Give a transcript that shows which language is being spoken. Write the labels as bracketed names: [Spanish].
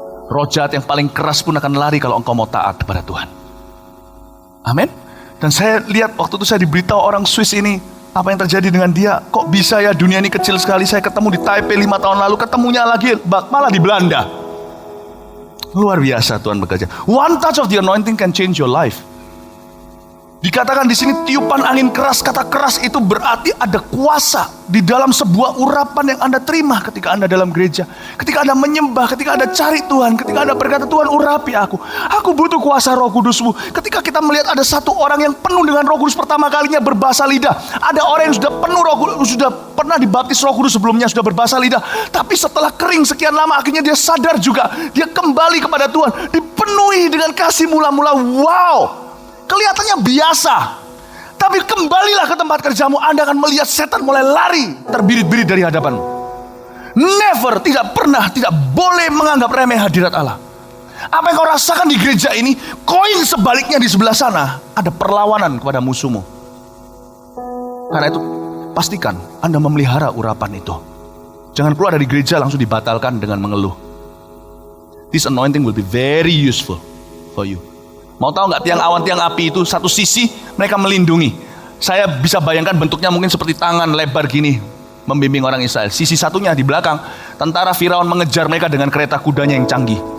[Indonesian] Roh jahat yang paling keras pun akan lari kalau engkau mau taat kepada Tuhan. Amin. Dan saya lihat waktu itu saya diberitahu orang Swiss ini, apa yang terjadi dengan dia. Kok bisa ya dunia ini kecil sekali. Saya ketemu di Taipei 5 tahun lalu, ketemunya lagi malah di Belanda. Luar biasa Tuhan bekerja. [English] One touch of the anointing can change your life. [Indonesian] Dikatakan di sini tiupan angin keras. Kata keras itu berarti ada kuasa di dalam sebuah urapan yang Anda terima ketika Anda dalam gereja. Ketika Anda menyembah, ketika Anda cari Tuhan, ketika Anda berkata, Tuhan urapi aku. Aku butuh kuasa Roh Kudus-Mu. Ketika kita melihat ada satu orang yang penuh dengan Roh Kudus pertama kalinya berbahasa lidah. Ada orang yang sudah penuh Roh Kudus, sudah pernah dibaptis Roh Kudus sebelumnya, sudah berbahasa lidah. Tapi setelah kering sekian lama, akhirnya dia sadar juga. Dia kembali kepada Tuhan, dipenuhi dengan kasih mula-mula. Wow! Kelihatannya biasa, tapi kembalilah ke tempat kerjamu, Anda akan melihat setan mulai lari, terbirit-birit dari hadapanmu. Never, tidak pernah, tidak boleh menganggap remeh hadirat Allah. Apa yang kau rasakan di gereja ini, koin sebaliknya di sebelah sana, ada perlawanan kepada musuhmu. Karena itu, pastikan Anda memelihara urapan itu. Jangan keluar dari gereja langsung dibatalkan dengan mengeluh. [English] This anointing will be very useful for you. [Indonesian] Mau tahu nggak, tiang awan, tiang api itu satu sisi mereka melindungi. Saya bisa bayangkan bentuknya mungkin seperti tangan lebar gini, membimbing orang Israel. Sisi satunya di belakang, tentara Firaun mengejar mereka dengan kereta kudanya yang canggih.